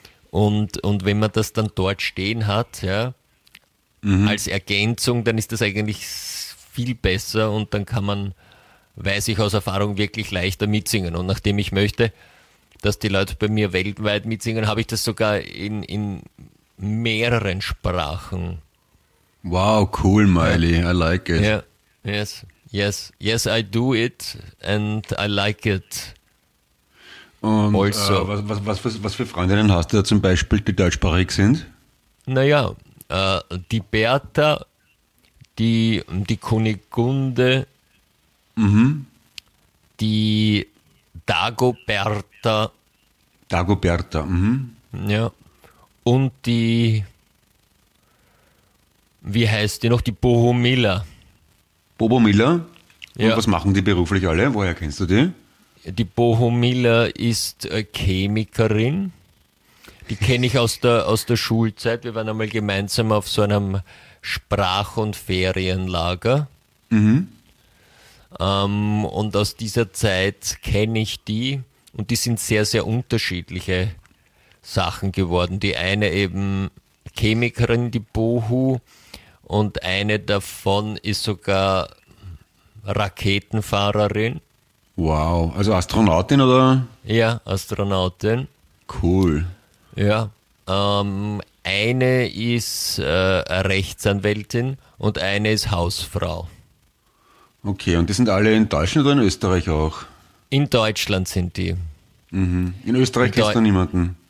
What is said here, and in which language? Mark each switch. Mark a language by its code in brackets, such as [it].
[de] Und wenn man das dann dort stehen hat, ja, als Ergänzung, dann ist das eigentlich viel besser und dann kann man, weiß ich aus Erfahrung, wirklich leichter mitsingen. Und nachdem ich möchte, dass die Leute bei mir weltweit mitsingen, habe ich das sogar in mehreren Sprachen. [en] Wow, cool, Miley, I like it. Yeah, yes. Yes, yes, I do it and I like it. [de] Und also. Was für Freundinnen hast du da zum Beispiel, die deutschsprachig sind? Naja, die Bertha, die Kunigunde, die Dagoberta. Dagoberta, Ja, und die, wie heißt die noch, die Bohumila. Bohumila? Und ja. Was machen die beruflich alle? Woher kennst du die? Die Bohumila ist Chemikerin. Die kenne ich aus der Schulzeit. Wir waren einmal gemeinsam auf so einem Sprach- und Ferienlager. Und aus dieser Zeit kenne ich die. Und die sind sehr, sehr unterschiedliche Sachen geworden. Die eine eben Chemikerin, die Bohu. Und eine davon ist sogar Raketenfahrerin. Wow, also Astronautin oder? Ja, Astronautin. Cool. Ja, eine ist Rechtsanwältin und eine ist Hausfrau. Okay, und die sind alle in Deutschland oder in Österreich auch? In Deutschland sind die. In Österreich kennst du niemanden?